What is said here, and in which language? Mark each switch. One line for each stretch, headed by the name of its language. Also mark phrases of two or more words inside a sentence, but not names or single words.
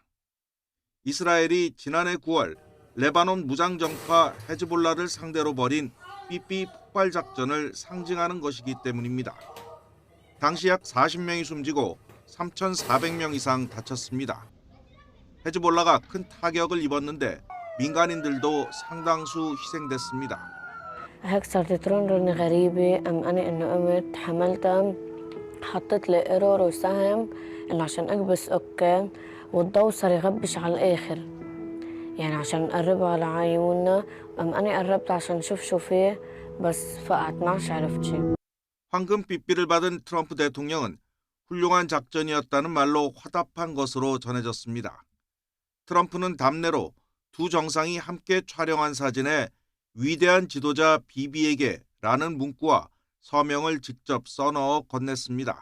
Korean: 이스라엘이 지난해 9월 레바논 무장정파 헤즈볼라를 상대로 벌인 삐삐 폭발 작전을 상징하는 것이기 때문입니다. 당시 약 40명이 숨지고 3,400명 이상 다쳤습니다. 헤즈볼라가 큰 타격을 입었는데 민간인들도 상당수 희생됐습니다.
Arabic: هيك صارت ترن غريبة أنا إنه قمت حملتها حطيت لي قرار وسهم إنه عشان أكبس أوكي والضوء صار يغبش على الآخر يعني عشان نقربها على عيوننا أنا قربت عشان نشوف شو فيه بس فقعت ما عرفت شيء.
Korean: 황금 삐삐를 받은 트럼프 대통령은 훌륭한 작전이었다는 말로 화답한 것으로 전해졌습니다. 트럼프는 답례로 두 정상이 함께 촬영한 사진에 위대한 지도자 비비에게라는 문구와 서명을 직접 써넣어 건넸습니다.